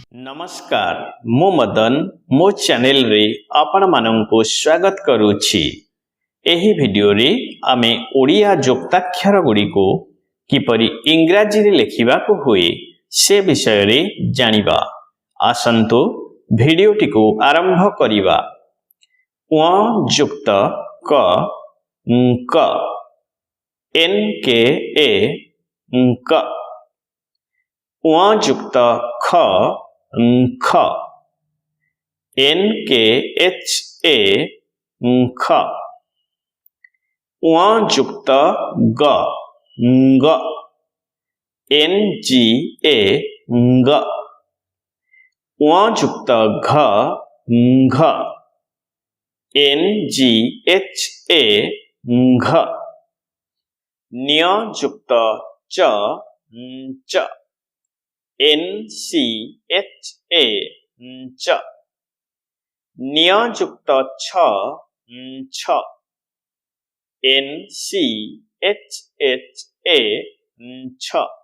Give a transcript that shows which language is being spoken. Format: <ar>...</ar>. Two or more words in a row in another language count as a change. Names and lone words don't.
<or>ନମସ୍କାର ମୁଁ ମଦନ ମୋ ଚ୍ୟାନେଲ ରେ ଆପଣ ମାନଙ୍କୁ ସ୍ୱାଗତ କରୁଛି। ଏହି ଭିଡିଓ ରେ ଆମେ ଓଡ଼ିଆ ଯୁକ୍ତାକ୍ଷର ଗୁଡ଼ି କୁ କିପରି ଇଂରାଜୀ ରେ ଲେଖିବା କୁ ହୁଏ ସେ ବିଷୟ ରେ ଜାଣିବା। ଆସନ୍ତୁ ଭିଡିଓ ଟିକୁ ଆରମ୍ଭ କରିବା। ଙ ଯୁକ୍ତ କ କ</or> <en>N K A</en> <or>କ ଙ ଯୁକ୍ତ ଖ ଖ</or> <en>N K H A</en> <or>ख ଙ ଯୁକ୍ତ ଗ ଗ</or> <en>N G A</en> <or>ଗ ଙ ଯୁକ୍ତ ଘ ଘ</or> <en>N G H A</en> <or>ଘ ଞ ଯୁକ୍ତ ଚ ଚ</or> <en>N C H A</en> <or>ଚ ଞ ଯୁକ୍ତ ଛ ଛ</or> <en>N C H H A</en> <or>छ</or>